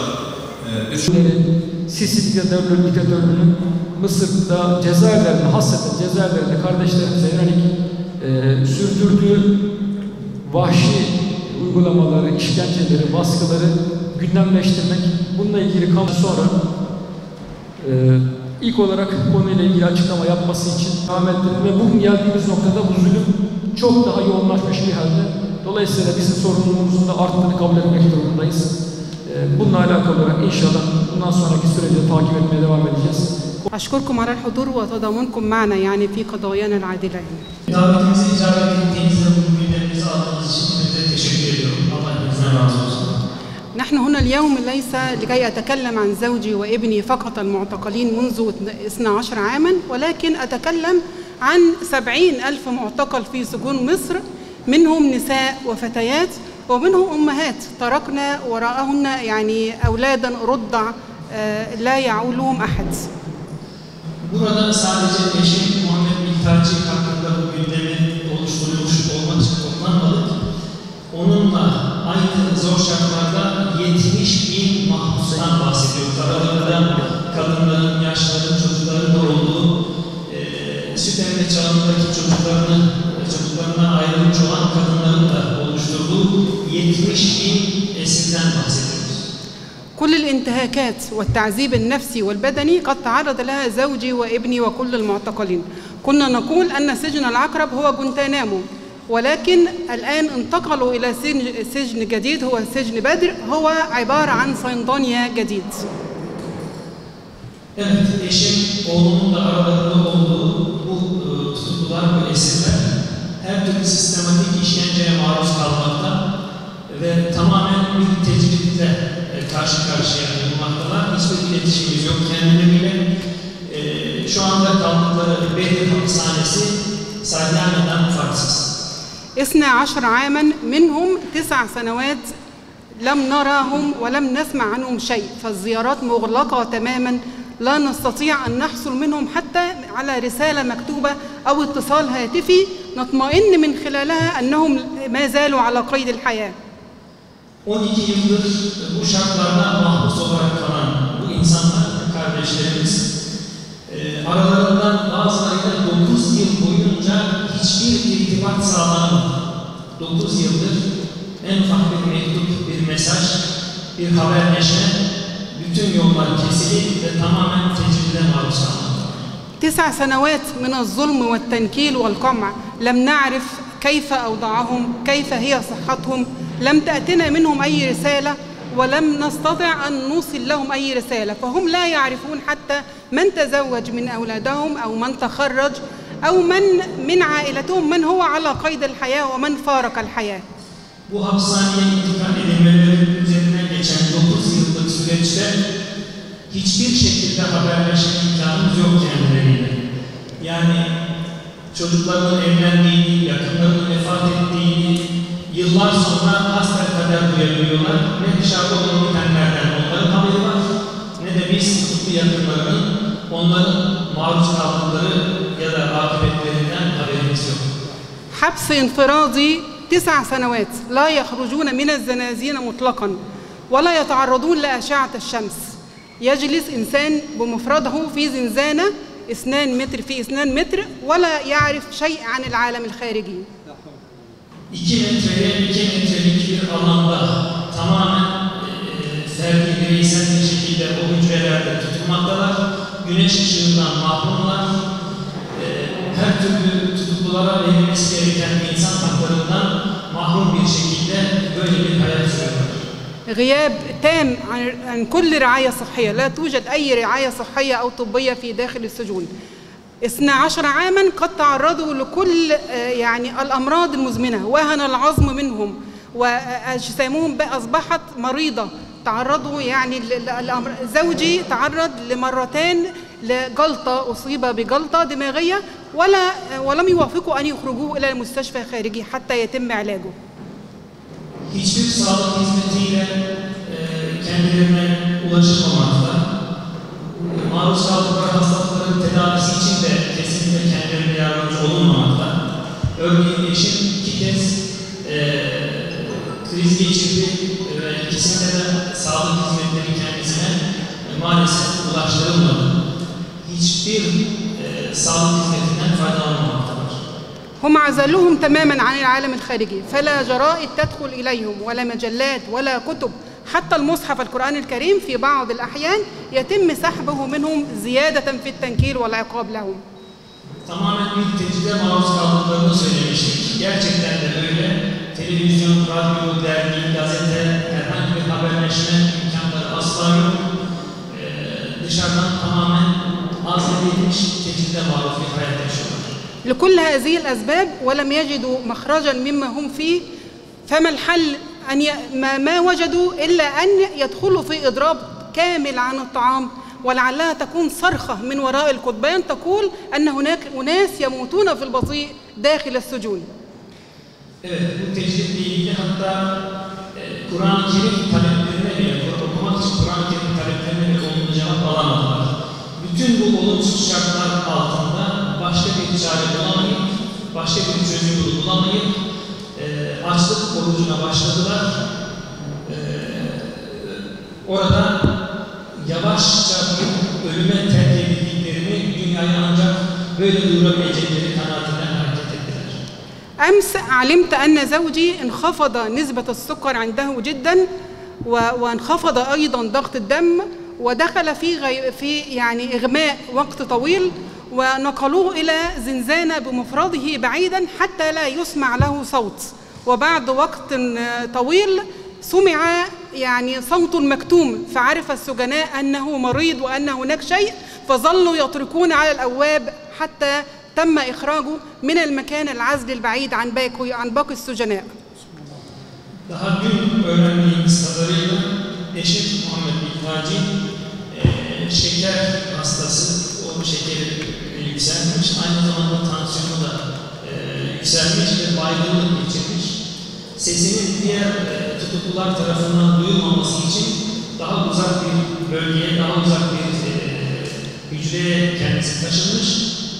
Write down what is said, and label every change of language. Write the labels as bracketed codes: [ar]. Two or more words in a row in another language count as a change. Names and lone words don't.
[tr] Sisi diktatörlüğünün Mısır'da cezaevlerinde, hasreten cezaevlerinde kardeşlerimize yönelik sürdürdüğü vahşi uygulamaları, işkenceleri, baskıları gündemleştirmek, bununla ilgili kamu sonra ilk olarak konuyla ilgili açıklama yapması için devam ettirdim ve bugün geldiğimiz noktada bu zulüm çok daha yoğunlaşmış bir halde. Dolayısıyla bizim sorumluluğumuzun da arttığını kabul etmek durumundayız. Bununla alakalı olarak inşallah bundan sonraki süreci takip etmeye devam edeceğiz. [ar] أشكركم على الحضور وتضامنكم معنا يعني في قضايانا العادلة. [tr] Davetimize icabet ettiğinizde bu gündemimizi aldığınız için size teşekkür ediyorum. Allah hepinizden razı olsun. [ar] نحن هنا اليوم ليس لكي أتكلم عن زوجي وابني فقط المعتقلين منذ 12 عاما، ولكن أتكلم عن 70,000 معتقل في سجون مصر، منهم نساء وفتيات ومنهم أمهات تركنا وراءهن يعني أولادا رضع لا يعولهم أحد. [tr] Burada sadece eşim Muhammed Miktarcık hakkında bu gündemi oluşturulmuş olmak için toplanmadık. Onunla aynı zor şartlarda 70.000 mahpustan bahsediyoruz. Aralarında kadınların, yaşlıların, çocukların da olduğu, süt emme çağındaki çocuklarına ayrılmış olan kadınların da oluşturduğu 70.000 esirden bahsediyoruz. [ar] كل الانتهاكات والتعذيب النفسي والبدني قد تعرض لها زوجي وابني وكل المعتقلين. كنا نقول أن سجن العقرب هو جوانتانامو، ولكن الآن انتقلوا إلى سجن جديد هو سجن بدر، هو عبارة عن زندانيا جديد. [tr] Evet, eşim, oğlumun da aralarında olduğu bu tutuklular, bu esirler her türlü sistematik işkenceye maruz kalmakta ve tamamen bir tecritle karşı karşıya bulunmaktalar. Hiçbir iletişimimiz yok kendileriyle. Şu anda kaldıkları Bedir hapishanesi Salyana'dan farksız. [ar] 12 عاما منهم 9 سنوات لم نراهم ولم نسمع عنهم شيء، فالزيارات مغلقة تماما، لا نستطيع أن نحصل منهم حتى على رسالة مكتوبة أو اتصال هاتفي نطمئن من خلالها أنهم ما زالوا على قيد الحياة. [tr] 12 yıldır bu şartlarda mahpus olarak kalan bu insanlar, kardeşlerimiz, aralarından bazılarıyla 9 yıl boyunca hiçbir irtibat sağlanamadı. 9 yıldır en ufak bir mektup, bir mesaj, bir haberleşme, bütün yollar kesilip ve tamamen tecride maruz kalmadı. [ar] 9 سنوات من الظلم والتنكيل والقمع، لم نعرف كيف أوضاعهم، كيف هي صحتهم، لم تأتنا منهم أي رسالة ولم نستطع أن نوصل لهم أي رسالة، فهم لا يعرفون حتى من تزوج من أولادهم أو من تخرج أو من عائلتهم من هو على قيد الحياة ومن فارق الحياة. [tr] Bu hapishaneye intikal edilmeleri üzerinden geçen 9 yıllık süreçte hiçbir şekilde haberleşme imkanımız yok kendileriyle. Yani çocuklarının evlendiğini, yakınlarının vefat ettiğini yıllar sonra hasbelkader duyabiliyorlar. Ne dışarıda olan bitenlerden onların haberi var, ne de biz tutuklu yakınlarının onların maruz kaldıkları ya da akıbetlerinden haberimiz yok. [ar] حبس انفرادي 9 سنوات لا يخرجون من الزنازين مطلقا ولا يتعرضون لأشعة الشمس. يجلس إنسان بمفرده في زنزانة 2 متر في 2 متر ولا يعرف شيء عن العالم الخارجي. [tr] 2 metreye 2 metrelik bir alanda tamamen ferdi bireysel bir şekilde o hücrelerde tutulmaktalar. Güneş ışığından mahrumlar. Her türlü tutuklulara verilmesi gereken insan haklarından mahrum bir şekilde böyle bir hayat sürüyorlar. [ar] غياب تام عن كل رعاية صحية، لا توجد أي رعاية صحية أو طبية في داخل السجون. 12 عاما قد تعرضوا لكل يعني الأمراض المزمنة، وهن العظم منهم وأجسامهم أصبحت مريضة. تعرضوا يعني زوجي تعرض لمرتين لجلطة، أصيب بجلطة دماغية ولم يوافقوا أن يخرجوه إلى المستشفى خارجي حتى يتم علاجه. [tr] Hiçbir sağlık hizmetiyle kendilerine ulaşılmamakta. Maruz kaldıkları hastalıkların tedavisi için de kesinlikle kendilerine yardımcı olunmamakta. Örneğin eşim 2 kez kriz geçirdi ve ikisinde de sağlık hizmetleri kendisine maalesef ulaştırılmadı. Hiçbir sağlık hizmetinden faydalanmamaktadır. [ar] هم عزلوهم تماما عن العالم الخارجي فلا جرائد تدخل إليهم ولا مجلات ولا كتب حتى المصحف القرآن الكريم في بعض الأحيان يتم سحبه منهم زيادة في التنكيل والعقاب لهم. [tr] Tamamen bir tehdide maruz kaldıklarını söylemiştik. Gerçekten de öyle. Televizyon, radyo, dergi, gazete, herhangi bir haberleşme imkanları asla yok. Dışarıdan tamamen azledilmiş, tehdide maruz bir hayat yaşıyorlar. [ar] لكل هذه الأسباب ولم يجدوا مخرجا مما هم فيه فما الحل أن ما وجدوا إلا أن يدخلوا في إضراب كامل عن الطعام ولعلها تكون صرخة من وراء القضبان تقول أن هناك أناس يموتون في البطيء داخل السجون. [tr] Evet, bu tecritle ilgili hatta Kur'an-ı Kerim taleplerine bile, okumak için Kur'an-ı Kerim taleplerine bile olumlu cevap alamadılar. Bütün bu olumsuz şartlar altında başka bir çare bulamayıp, başka bir çözüm bulamayıp açlık orucuna başladılar. Orada yavaşça bir ölüme terk edildiklerini dünyaya ancak böyle duyurabilecekleri kanaatinden hareket ettiler. [ar] أمس علمت أن زوجي انخفض نسبة السكر عنده جدا وانخفض أيضا ضغط الدم ودخل في يعني إغماء وقت طويل ونقلوه إلى زنزانة بمفرده بعيدا حتى لا يسمع له صوت وبعد وقت طويل سمع يعني صوت مكتوم فعرف السجناء أنه مريض وأن هناك شيء فظلوا يطرقون على الأبواب حتى تم إخراجه من المكان العزل البعيد عن باقي السجناء. [tr] Daha dün öğrendiğimiz kadarıyla eşim Muhammed Bilhaci şeker hastası, o şekeri yükselmiş, aynı zamanda tansiyonu da yükselmiş ve baygınlık geçirmiş. Sesinin diğer tutuklular tarafından duyulmaması için daha uzak bir bölgeye, daha uzak bir hücreye kendisi taşınmış.